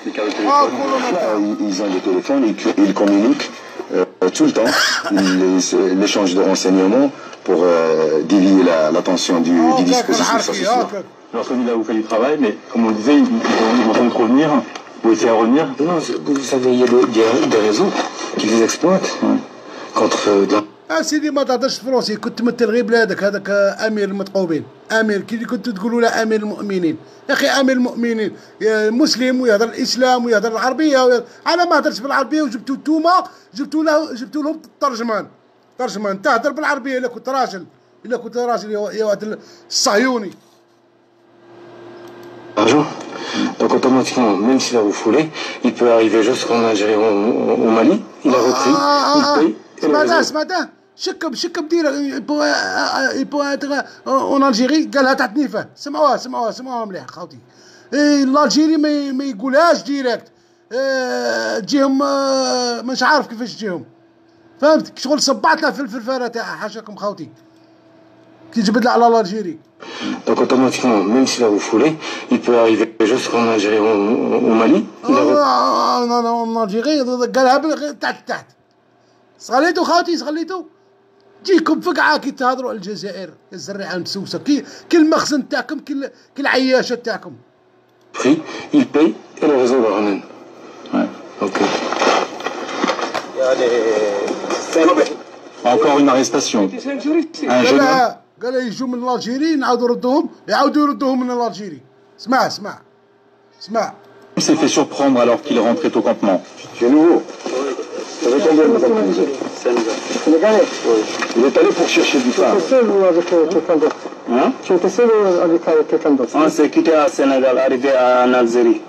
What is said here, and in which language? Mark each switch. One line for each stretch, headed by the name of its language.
French: Ils ont des téléphones, ils communiquent tout le temps, l'échange de renseignements pour dévier l'attention du dispositif. Lorsqu'on dit là, vous faites du travail, mais comme on le disait, ils vont donc revenir, ou essayer à revenir. Non, vous savez, il y a des réseaux qui les exploitent contre...
Arabic: سيدي ما تهضرش فرونسي، كنت تمثل غير بلادك. هذاك امير المتقوبين، امير كي كنتوا تقولوا له امير المؤمنين. يا اخي امير المؤمنين مسلم ويهضر الاسلام ويهضر العربيه. انا ما هضرتش بالعربيه وجبتوا نتوما جبتوا لهم الترجمان. انت هضر بالعربيه الا كنت راجل يا واحد الصهيوني.
French: Argent. Donc automatiquement, même s'il a refoulé, il peut arriver jusqu'en Algérie, au Mali. Il a repris, il paye.
Arabic: سمعته شكب دير يبو اون الجيري قالها تاع تنيفه. سمعوها مليح خاوتي. الالجيري ما يقولهاش ديريكت. تجيهم مش عارف كيفاش تجيهم، فهمت؟ شغل صبعت له في الفرفاره تاعها. حاشاكم خاوتي كي جبد على الالجيري.
French: Donc automatiquement, même s'il a refoulé, il peut arriver jusqu'en Algérie, au Mali. en Algérie
Arabic: قالها تحت. صغليتو خاوتي صغليتو. تجيكم فقعه كي تهضروا على الجزائر الزريعه المسوسه كي المخزن تاعكم كي العياشه تاعكم.
French: Prix, il paye et le réseau le ramène. Ouais. Ok. Encore une arrestation. Un jeune homme.
Arabic: قال يجوا من الجيري يعاودوا يردوهم من الجيري. اسمع
French: Il s'est fait surprendre alors qu'il rentrait au campement. C'est nouveau. Ça fait combien de temps? Sénégalais. Il est allé pour chercher du phare. Tu étais seul ou avec quelqu'un d'autre? Tu étais seul ou avec quelqu'un d'autre? On s'est quitté à Sénégal, arrivé en Algérie.